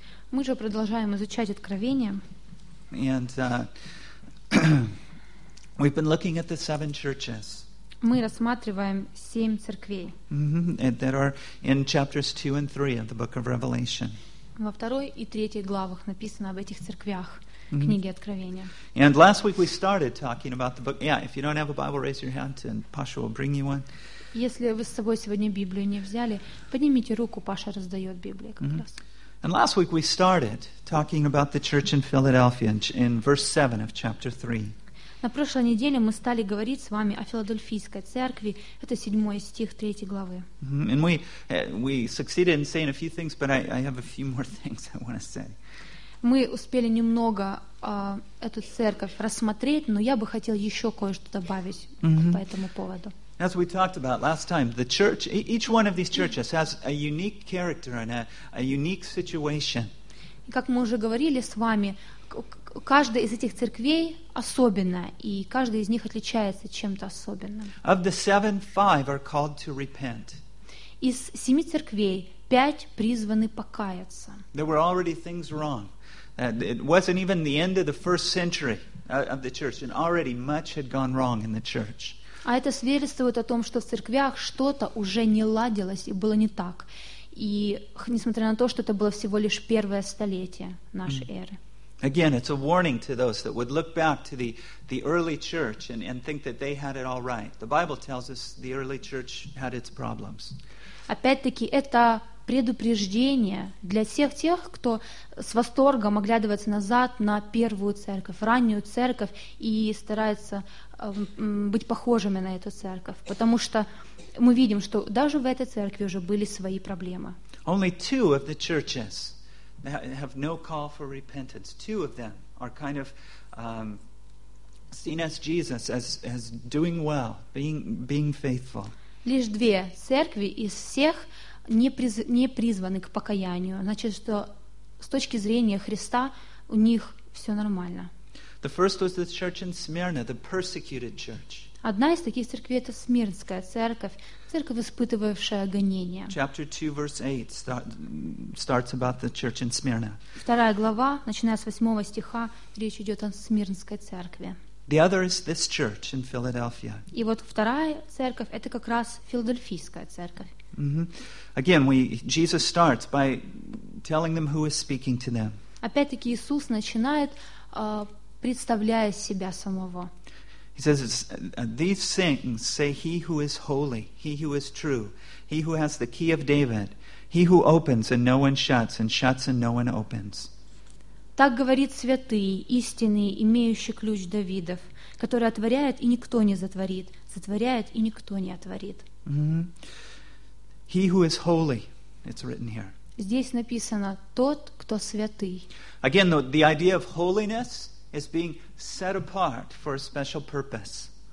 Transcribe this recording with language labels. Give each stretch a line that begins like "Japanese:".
Russian: Мы же продолжаем изучать Откровение.
English: And we've been looking at the seven churches.
Russian: Мы рассматриваем семь церквей.
English: Mm-hmm. And there are in chapters 2 and 3 of the book of Revelation.
Russian: Во второй и третьей главах написано об этих церквях mm-hmm. книги Откровения.
English: And last week we started talking about the book. Yeah, if you don't have a Bible, raise your hand and Pasha will bring you one.
Russian: Если вы с собой сегодня Библию не взяли, поднимите руку, Паша раздает Библию как раз.
English: And last week we started talking about the church in Philadelphia in verse 7 of chapter 3.
Russian: На прошлой неделе мы стали говорить с вами о Филадельфийской церкви. Это 7 стих 3 главы.
English: And we succeeded in saying a few things, but I have a few more things I want to say.
Russian: Мы успели немного эту церковь рассмотреть, но я бы хотел еще кое-что добавить по этому поводу.
English: As we talked about last time, the church, each one of these churches has a unique character and a unique situation.
Russian: Как мы уже говорили с вами, каждая из этих церквей особенная, и каждая из них отличается чем-то особенным.
English: Of the seven, five are called to repent.
Russian: Из семи церквей пять призваны покаяться.
English: There were already things wrong. It wasn't even the end of the first century of the church, and already much had gone wrong in the church.
Russian: А это свидетельствует о том, что в церквях что-то уже не ладилось и было не так. И несмотря на то, что это было всего лишь первое столетие нашей эры.
English: Again, it's a warning to those that would look back to the early church and think that they had it all right. The Bible tells us the early church had its problems.
Russian: Опять-таки, это предупреждение для всех тех, кто с восторгом оглядывается назад на первую церковь, раннюю церковь и старается быть похожими на эту церковь, потому что мы видим, что даже в этой церкви уже были свои проблемы.
English: Only two of the churches have no call for repentance. Two of them are kind of seen as Jesus as doing well, being faithful.
Russian: Лишь две церкви из всех не призваны к покаянию. Значит, что с точки зрения Христа у них все нормально.
English: The first was the church in Smyrna, the persecuted church.
Russian: Одна из таких церквей — это Смирнская церковь, церковь, испытывавшая гонения.
English: Chapter 2, verse 8 starts about the church in Smyrna.
Russian: Вторая глава, начиная с 8 стиха, речь идет о Смирнской церкви.
English: The other is this church in Philadelphia.
Russian: И вот вторая церковь — это как раз Филадельфийская церковь.
English: Mm-hmm. Again, Jesus starts by telling them who is speaking to them.
Russian: Опять-таки Иисус начинает представляя себя самого.
English: He says, "These things say he who is holy, he who is true, he who has the key of David, he who opens and no one shuts, and shuts and no one opens."
Russian: Так говорит святый, истинный, имеющий ключ Давидов, который отворяет и никто не затворит, затворяет и никто не отворит.
English: He who is holy, it's written here.
Russian: Здесь написано тот, кто святый.
English: Again, the idea of holiness is being set apart for a special purpose.